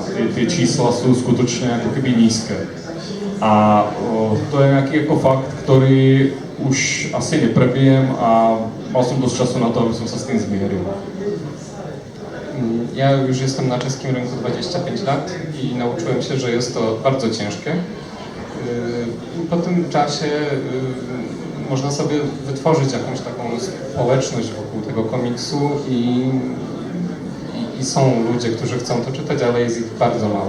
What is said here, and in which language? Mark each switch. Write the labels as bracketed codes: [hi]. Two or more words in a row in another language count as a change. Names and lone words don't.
[sk] Tie čísla sú skutočne ako keby nízke. A to je nejaký ako fakt, ktorý už asi neprebijem a mal som dosť času na to, aby som sa s tým zmieril. [pl] Ja już jestem na czeskim rynku 25 lat i nauczyłem się, że jest to bardzo ciężkie. Po tym czasie można sobie wytworzyć jakąś taką społeczność wokół tego komiksu i są ludzie, którzy chcą to czytać, ale jest ich bardzo mało.